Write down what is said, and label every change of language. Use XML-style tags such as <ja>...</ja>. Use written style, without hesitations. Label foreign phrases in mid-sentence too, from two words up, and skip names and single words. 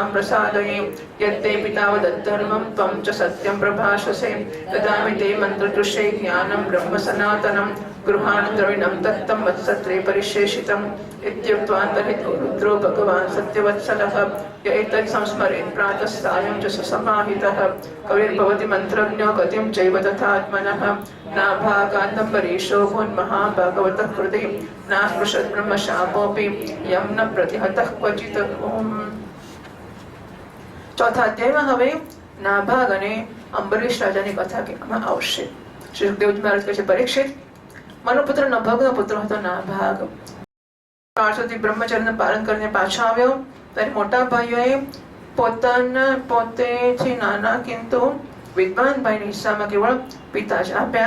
<sa>प्रसादये यत्ते पिता वदद्धर्मं त्वं च सत्यं प्रभाषसे ददामि ते मन्त्रदृशे ज्ञानं ब्रह्म सनातनं गृहाण द्रविणं दत्तं वत्सत्रे परिशेषितम् इत्युक्त्वा तर्हितो रुद्रो भगवान् सत्यवत्सलः य एतत् संस्मरेत् प्रातः सायं च सुसमाहितः कविर्भवति मन्त्रज्ञो गतिं चैव तथात्मनः नाभागान्तम्बरीशो भून्महाभागवतः हृदि नास्पृशत् ब्रह्मशापोऽपि यं न प्रतिहतः क्वचित्।</sa> <gu>ચોથા અધ્યાયમાં હવે નાભાગ અને અંબરીશ રાજાની કથા કહેવામાં આવશે. શ્રી સુખદેવજી મહારાજ કહે છે, પરીક્ષિત, મનુપુત્ર નભગનો પુત્ર હતો નાભાગ. 800 બ્રહ્મચર્યનું પાલન કરીને પાછો આવ્યો ત્યારે મોટા ભાઈઓએ પોતેથી નાના કિંતુ વિદ્વાન ભાઈની હિસ્સામાં કેવળ પિતા જ આપ્યા.</gu>